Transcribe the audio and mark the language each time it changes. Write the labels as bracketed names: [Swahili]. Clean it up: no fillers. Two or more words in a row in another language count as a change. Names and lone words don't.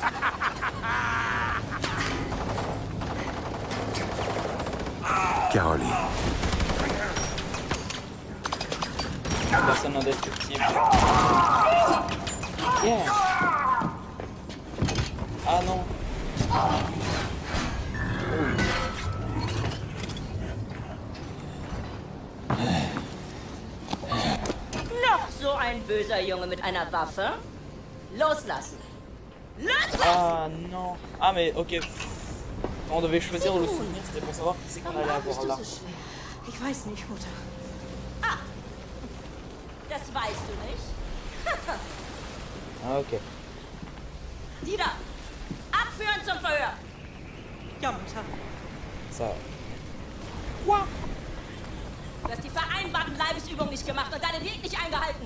[French] Caroline. Personne indestructible. Yeah. Ah non. [German] Noch so ein böser Junge mit einer Waffe? Loslassen! Loslassen! [French] Ah non. Ah mais ok. On devait choisir le souvenir, c'était pour savoir qui c'est qu'on allait avoir là. [German] Ich weiß nicht, Mutter. Ah! Das weißt du nicht? [French] Ah ok. [German] Die da! Abführen zum Verhör! Ja, Mutter. [French] Ça. [German] Du hast die vereinbarten Leibesübungen nicht gemacht und deine Diät nicht eingehalten.